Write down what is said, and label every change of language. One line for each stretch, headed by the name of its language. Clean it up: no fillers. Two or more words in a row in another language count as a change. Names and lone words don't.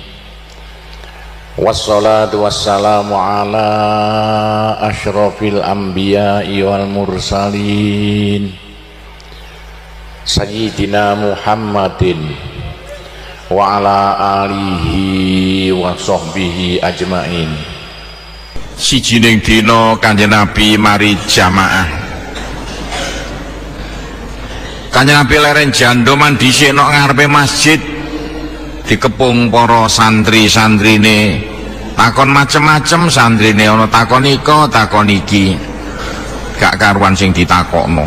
Arabic: والصلاة والسلام على أشرف الأنبياء والمرسلين سيدنا محمد وعلى آله وصحبه أجمعين.
Javanese: Sijining dina Kanjeng Nabi mari jamaah. Kanjeng Nabi leren jandoman dhisik nok ngarepe masjid, dikepung para santri-santrine, takon macem-macem santrine, ana takon iko, takon iki, gak karuan sing ditakokno.